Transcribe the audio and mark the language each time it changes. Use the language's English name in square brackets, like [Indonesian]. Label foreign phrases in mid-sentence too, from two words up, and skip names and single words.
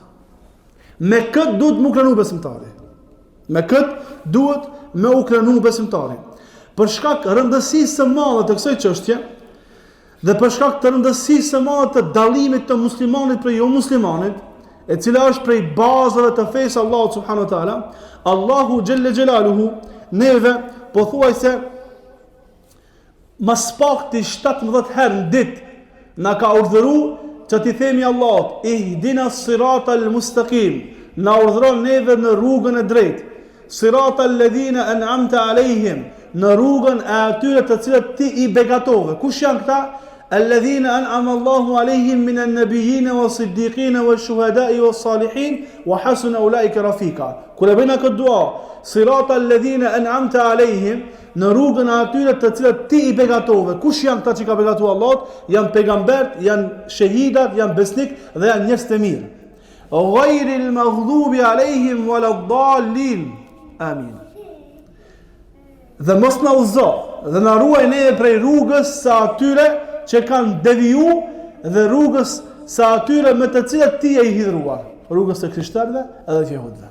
[Albanian] Me këtë duhet më krenu besimtari. Për shkak rëndësisë së madhe të kësaj çështje dhe për shkak të rëndësisë së madhe të dallimit të muslimanit prej jo muslimanit, e cila është prej bazave të fesë Allahut [Arabic] سبحانه وتعالى, [Albanian] Allahu [Arabic] جل جلاله [Albanian] neve pothuajse mas pakti 17 herë në ditë na ka urdhëruar që t'i themi Allahut, [Arabic] اهدنا الصراط المستقيم, [Albanian] na urdhron neve në rrugën e drejtë, [Arabic] صراط الذين أنعمت عليهم, [Albanian] në rrugën e atyre të cilët ti i begatove. Kush janë këta? [Arabic] الذين أنعم الله عليهم من النبيين والصديقين والشهداء والصالحين وحسن أولئك رفيقا. [Albanian] Kur e bëjmë këtë dua, [Arabic] صراط الذين أنعمت عليهم, [Albanian] në rrugën e atyre të cilët ti i begatove. Kush janë këta që ka begatuar Allahut? Janë pejgambert, janë shahidat, janë besnik dhe janë njerëz të mirë. [Arabic] غير المغضوب عليهم ولا الضالين. [Albanian] Amin. Dhe mos na uzo dhe na ruaj ne prej rrugës së atyre që kanë deviju dhe rrugës së atyre me të cilët ti e i hidhruar, rrugës të krishterëve edhe të jehudëve.